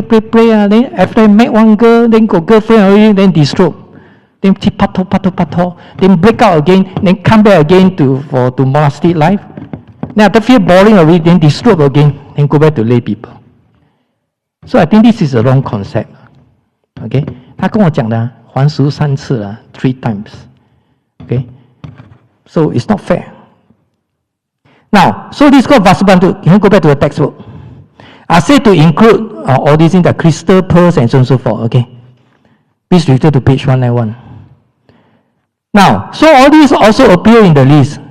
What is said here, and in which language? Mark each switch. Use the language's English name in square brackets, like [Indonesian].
[English] Then after I met one girl, then got girlfriend already, then disrobe. Then pato, then break out again, then come back again to monastic life. Then after feel boring already, then disrobe again, then go back to lay people. So I think this is a wrong concept. Okay? [Chinese] 他跟我讲的还俗3次了 [English] 3 times. Okay? So it's not fair. Now, so this is called Vasubantu. Can you go back to the textbook? I say to include all these in the crystal, pearls, and so on and so forth. Okay? Please refer to page 191. Now, so all these also appear in the list.